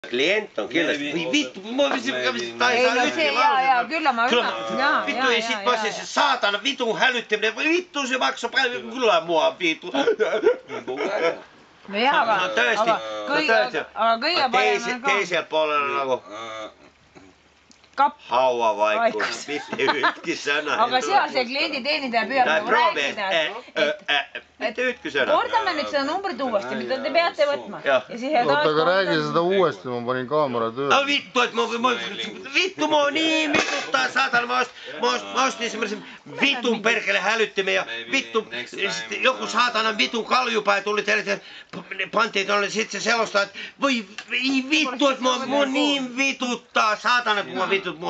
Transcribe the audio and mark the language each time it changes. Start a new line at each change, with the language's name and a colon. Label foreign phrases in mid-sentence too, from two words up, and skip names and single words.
Estonian: Klient on kindlasti, või vittu, ma ta ei saa üldse jaa,
Finnish: kyllä ma ymmärrän. Vittu ja sit mä olisin se saatana vitun hälyttäminen, vittu se maksaa paljon, kyllä mua vittu.
Estonian: No jaa, aga kõige parem teisel puolella nagu hauavaikus, mitte ükski sõna. Aga seal see kliendi teenindaja püüab nagu rääkida, mitte ükski sõna. Kordame nüüd seda numbrit uuesti, mida te peate võtma. Oota, aga räägi seda uuesti, ma panin kaamera tööle.
Finnish: No vittu, et vittu mua niin vituttaa, saatana, mä ostin semmoisen vitun perkele hälyttimen ja vittu, joku saatana vitun kaljupäin tuli teille, pantiin tuolle, sit se selostaa, että voi vittu, että mua niin vituttaa, saatana, kun mua vitut mua.